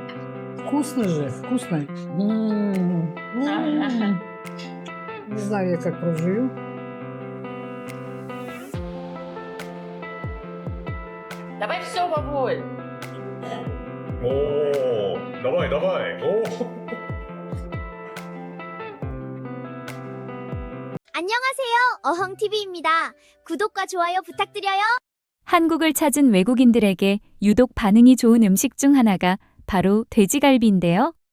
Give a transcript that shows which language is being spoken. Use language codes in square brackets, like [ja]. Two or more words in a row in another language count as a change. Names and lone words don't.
[ru] Вкусно же, вкусно. Не знаю я, как проживу. Давай все, бабуль. 오, давай, давай. [ko] 오. 안녕하세요. 어흥TV입니다. 구독과 좋아요 부탁드려요. 한국을 찾은 외국인들에게 유독 반응이 좋은 음식 중 하나가 바로 돼지갈비인데요.